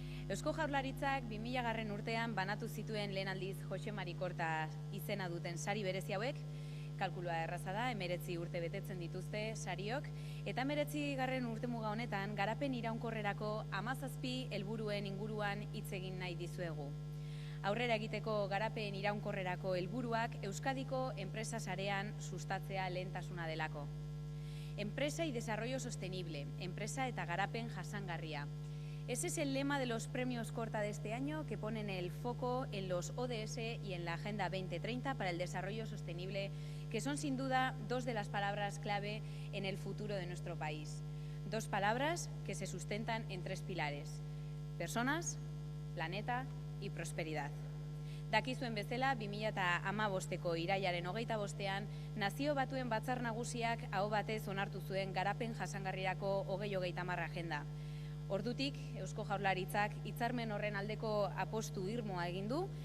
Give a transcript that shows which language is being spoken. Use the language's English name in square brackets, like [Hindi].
[Basque] Eusko Jaurlaritzak 2000. Urtean banatu zituen lehen aldiz Jose Mari Korta izena duten sari berezi hauek, kalkulua erraza da, 19 urte betetzen dituzte sariok, eta 19. urtemuga honetan garapen iraunkorrerako 17 helburuen inguruan hitz egin nahi dizuegu. Aurrera egiteko garapen iraunkorrerako helburuak Euskadiko enpresa sarean sustatzea lehentasuna delako. [Spanish] Empresa y desarrollo sostenible, [Basque] empresa eta garapen jasangarria. [Spanish] Ese es el lema de los premios Korta de este año, que ponen el foco en los ODS y en la Agenda 2030 para el desarrollo sostenible, que son sin duda dos de las palabras clave en el futuro de nuestro país. Dos palabras que se sustentan en tres pilares: personas, planeta y prosperidad. [Basque] Dakizuen bezala, 2015ko irailaren 25ean Nazio Batuen Batzar Nagusiak aho batez onartu zuen garapen jasangarrirako 2030 agenda. Ordutik, Eusko Jaurlaritzak hitzarmen horren aldeko apostu irmoa egin du.